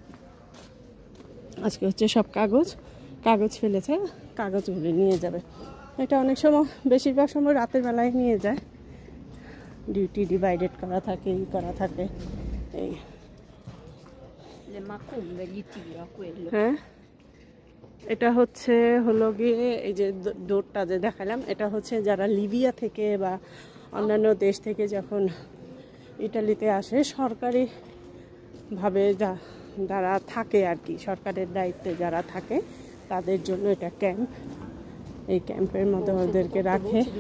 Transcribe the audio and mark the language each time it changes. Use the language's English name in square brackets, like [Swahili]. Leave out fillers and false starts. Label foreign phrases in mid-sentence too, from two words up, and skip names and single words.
[Bangla] আজকে হচ্ছে সব কাগজ ফেলেছে কাগজগুলি নিয়ে যাবে এটা অনেক সময় বেশিরভাগ সময় রাতের বেলায় নিয়ে যায় [English] duty divided [Bangla] করা থাকে করা থাকে এই [Italian] Le macumbe gli tira quello. [Bangla] হ্যাঁ এটা হচ্ছে হলো গিয়ে এই যে ডোরটা যে দেখালাম এটা হচ্ছে যারা লিবিয়া থেকে বা অন্যান্য দেশ থেকে যখন ইটালিতে আসে সরকারিভাবে যারা থাকে আর কি সরকারের দায়িত্বে যারা থাকে তাদের জন্য এটা ক্যাম্প এই ক্যাম্পের মধ্যে ওদেরকে রাখে